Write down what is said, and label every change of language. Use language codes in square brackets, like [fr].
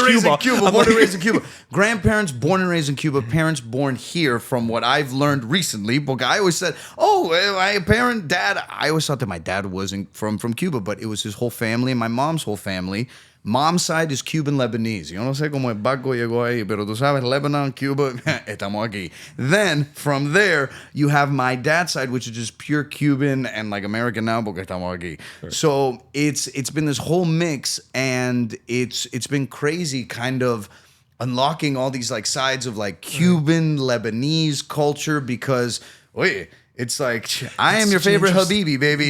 [en] and raised in Cuba. Cuba. I'm Born and like- raised in Cuba. Grandparents born and raised in Cuba. Parents born here. From what I've learned recently, because I always said, my dad. I always thought that my dad wasn't from Cuba, but it was his whole family and my mom's whole family. Mom's side is Cuban Lebanese. [es] Yo no sé cómo el barco llegó ahí, pero tú sabes, Lebanon, Cuba, estamos aquí. [en] Then, from there, you have my dad's side, which is just pure Cuban and like American now, [es] porque estamos aquí. [en] Sure. So it's been this whole mix, and it's been crazy kind of unlocking all these like sides of like Cuban, Lebanese culture because, [es] oye, [en] it's like, I am your favorite Habibi, baby.